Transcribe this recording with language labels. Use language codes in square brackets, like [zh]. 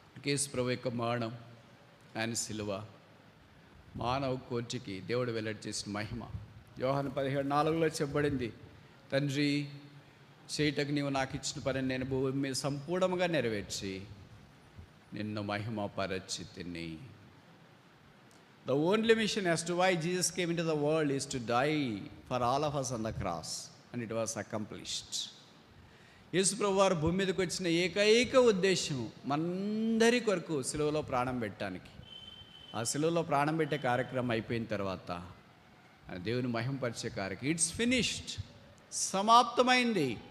[te] యేసు ప్రభు యొక్క మరణం, ఆయన సిలువ, మానవ కోర్టుకి దేవుడు వెల్లడి చేసిన మహిమ. యోహాను 17:4 చెప్పబడింది, తండ్రి చేయటకు నీవు నాకు ఇచ్చిన పని నేను భూమి మీద సంపూర్ణంగా నెరవేర్చి నిన్ను మహిమ పరచితిని. [en] The only mission as to why Jesus came into the world is to die for all of us on the cross, and it was accomplished. [te] యేసు ప్రభు వారు భూమి మీదకి వచ్చిన ఏకైక ఉద్దేశము మనందరి కొరకు సిలువలో ప్రాణం పెట్టడానికి. ఆ సిలువలో ప్రాణం పెట్టే కార్యక్రమం అయిపోయిన తర్వాత దేవుని మహిమపరిచే కార్యక్రమం, [en] it's finished, [te] సమాప్తమైంది.